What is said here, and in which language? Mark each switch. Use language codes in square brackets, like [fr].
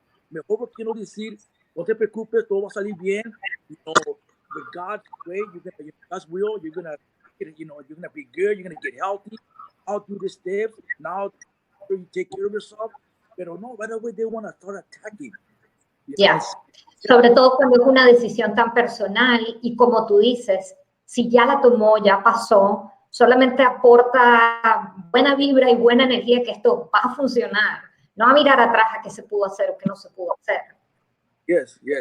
[es] Mejor por qué no decir, no te preocupes, todo va a salir bien. [en] With God's way, God's will, you're gonna be good. You're gonna get healthy. I'll do the steps. Now you take care of yourself. [es] Pero no, [en] right away they want to start attacking. [es] Sobre todo cuando es una decisión tan personal y como tú dices, si ya la tomó, ya pasó, solamente aporta buena vibra y buena energía que esto va a funcionar. No a mirar atrás a qué se pudo hacer o qué no se pudo hacer. [en] Yes.